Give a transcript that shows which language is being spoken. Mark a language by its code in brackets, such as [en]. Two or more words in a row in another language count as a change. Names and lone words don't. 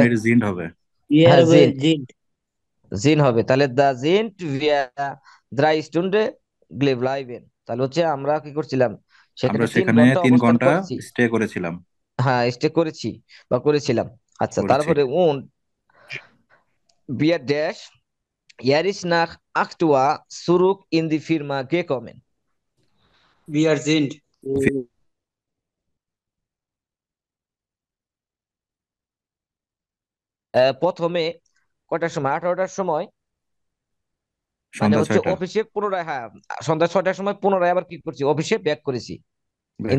[bn] মানে এটা জিন্ড হবে। ইয়ার হ্যাঁ জিন জিন্ট। জিন হবে, তাহলে [de] da sind wir drei Stunden geblieben, [bn] তাহলে হচ্ছে আমরা কি করছিলাম আমরা সেখানে তিন সেখানে ঘন্টা তিন অবস্থান ঘন্টা করেছি। স্টে করেছিলাম। হ্যাঁ স্টে করেছি বা করেছিলাম। আচ্ছা করেছি। [de] তারপরে wir dash er ist nach 8 Uhr zurück in die Firma gekommen. Wir sind, [bn] প্রথমে কয়টার সময় 18টার সময় মানে সন্ধ্যা হচ্ছে 6টা অফিসে পুনরায়, হ্যাঁ সন্ধ্যা 6টার সময় পুনরায় আবার কি করছি অফিসে ব্যাক করেছি। ইন